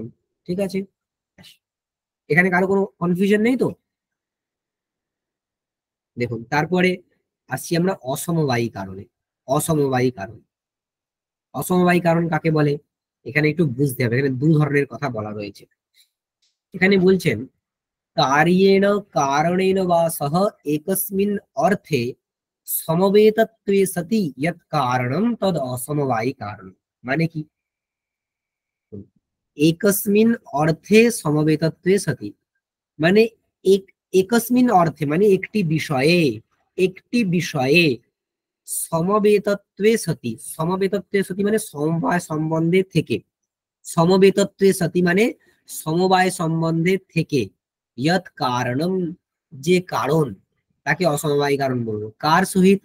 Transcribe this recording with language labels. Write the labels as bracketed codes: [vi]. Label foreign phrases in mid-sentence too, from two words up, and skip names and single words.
[bn] ঠিক আছে, এখানে কারো কোনো কনফিউশন নেই তো? দেখুন, তারপরে আসছি আমরা অসমবায়ী কারণে। অসমবায়ী কারণ, অসমবায়ী কারণ কাকে বলে এখানে একটু বুঝতে হবে। এখানে দু ধরনের কথা বলা রয়েছে। এখানে বলছেন [sa] कार्येण कारणेन वा सह एकस्मिन् अर्थे समवेतत्वे सति यत् कारणं तद् असमवायी कारणं। [bn] মানে কি? [sa] एकस्मिन् अर्थे समवेतत्वे सति, [bn] মানে [sa] एकस्मिन् अर्थे [bn] মানে একটি বিষয়ে [sa] সমবেতত্বে সতি, সমবেতত্বে সতি [bn] মানে সমবায় সম্বন্ধে থেকে, [sa] সমবেতত্বে সতি [bn] মানে সমবায় সম্বন্ধে থেকে, [sa] ইয়ৎ কারণম [bn] যে কারণ, তাকে অসমবায়ী কারণ বলবো। কার সহিত?